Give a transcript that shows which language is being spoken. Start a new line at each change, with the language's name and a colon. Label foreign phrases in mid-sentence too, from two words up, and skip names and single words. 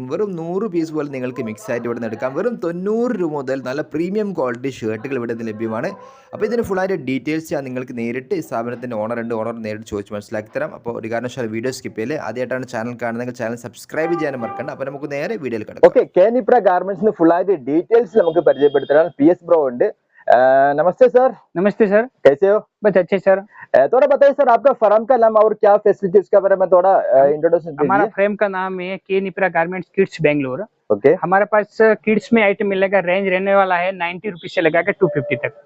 Malayalam: വെറും 100 പീസ് പോലും നിങ്ങൾക്ക് മിക്സ് ആയിട്ട് ഇവിടെ നിന്ന് എടുക്കാം. വെറും 90 രൂപ മുതൽ നല്ല
English: premium quality
Malayalam: ഷർട്ടുകൾ ഇവിടെ നിന്ന് ലഭ്യമാണ്. അപ്പോൾ ഇതിന് ഫുള്ളായിട്ട് ഡീറ്റെയിൽസ് ഞാൻ നിങ്ങൾക്ക് നേരിട്ട് ഈ സ്ഥാപനത്തിൻ്റെ ഓണർ നേരിട്ട് ചോദിച്ച് മനസ്സിലാക്കി തരാം. അപ്പോൾ ഒരു കാരണവശാലും
English: video skip
Malayalam: ചെയ്യില്ല. ആദ്യമായിട്ടാണ് ചാനൽ കാണുന്നതെങ്കിൽ
English: channel subscribe
Malayalam: ചെയ്യാനും മറക്കണ്ട. അപ്പോൾ നമുക്ക് നേരെ വീഡിയോയിൽ കിടക്കാം. ഓക്കെ, കെ നിപ്ര ഗാർമെന്റ്സിന് ഫുള്ളായിട്ട് ഡീറ്റെയിൽസ് നമുക്ക് പരിചയപ്പെടുത്തണം. PS ബ്രോ ഉണ്ട്.
Hindi: नमस्ते सर. नमस्ते सर, कैसे हो? बस अच्छे सर. थोड़ा बताइए सर आपका फर्म का नाम और क्या फैसिलिटी उसके बारे में थोड़ा इंट्रोडक्शन दीजिए. हमारा फ्रेम का नाम है के निप्रा गारमेंट्स किड्स बेंगलोर. ओके, हमारे पास किड्स में आइटम मिलेगा. रेंज रहने वाला है 90 रुपीज से लगा के 250 तक.